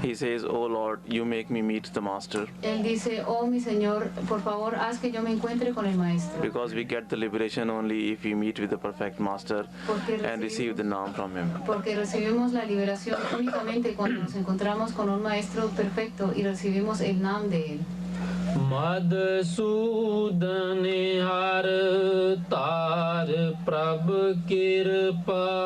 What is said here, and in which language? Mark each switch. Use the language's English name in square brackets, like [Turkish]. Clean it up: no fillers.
[English] He says, "Oh Lord, you make me meet the Master, [Spanish] Él dice, oh mi Señor, por favor haz que yo me encuentre con el Maestro. [English] because we get the liberation only if we meet with the perfect Master and receive the Naam from Him." [Spanish] Porque recibimos la liberación únicamente cuando nos encontramos con un Maestro perfecto y recibimos el Nam de Él. [Hindi] Madhusudan हर तार प्रभ कृपा